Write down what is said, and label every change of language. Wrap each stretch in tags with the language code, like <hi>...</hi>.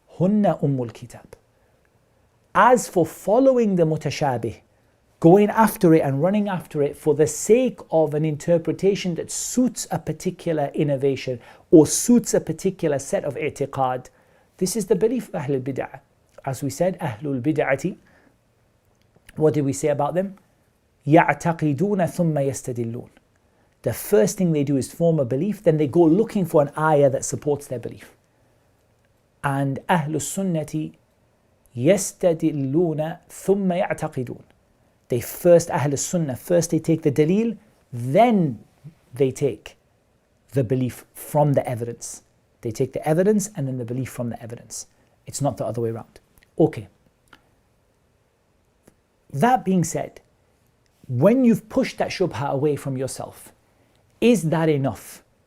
<en>Hunna ummul kitab. As for following the mutashabih, going after it and running after it for the sake of an interpretation that suits a particular innovation or suits a particular set of i'tiqad, this is the belief of Ahlul Bid'ah. As we said, Ahlul Bid'ati What did we say about them?</en> <ar>يَعْتَقِدُونَ ثُمَّ يَسْتَدِلُّونَ.</ar> <en>The first thing they do is form a belief, then they go looking for an ayah that supports their belief. And</en> <ar>أهل السنة يستدلون ثم يعتقدون.</ar> <en>They first, Ahl Sunnah, first they take the dalil, then they take the belief from the evidence. They take the evidence and then the belief from the evidence. It's not the other way around. Okay. That being said, when you've pushed that shubha away from yourself, is that enough?</en>